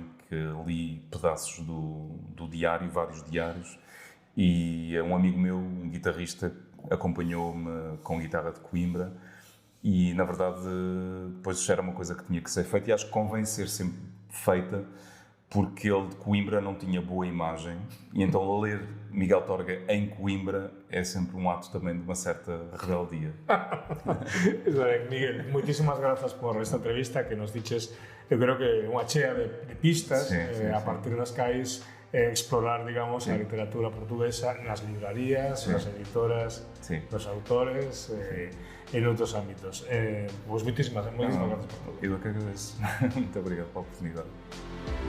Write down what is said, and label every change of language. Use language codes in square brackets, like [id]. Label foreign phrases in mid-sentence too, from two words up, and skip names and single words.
[pt] que li pedaços do diário, vários diários, e um amigo meu, um guitarrista acompanhou-me com guitarra de Coimbra e, na verdade, depois era uma coisa que tinha que ser feita e acho que convém ser sempre feita porque ele de Coimbra não tinha boa imagem e então ler Miguel Torga em Coimbra é sempre um ato também de uma certa rebeldia. [gl] Miguel, [es] muchísimas gracias [gl] por esta entrevista que nos dices, eu creo que unha chea de pistas a partir das cais explorar, digamos, a literatura portuguesa nas librarías, nas editoras, nos autores en outros ámbitos. [es] Pois muchísimas gracias por todo. [pt] Eu que agradeço. Muito obrigado pela oportunidade.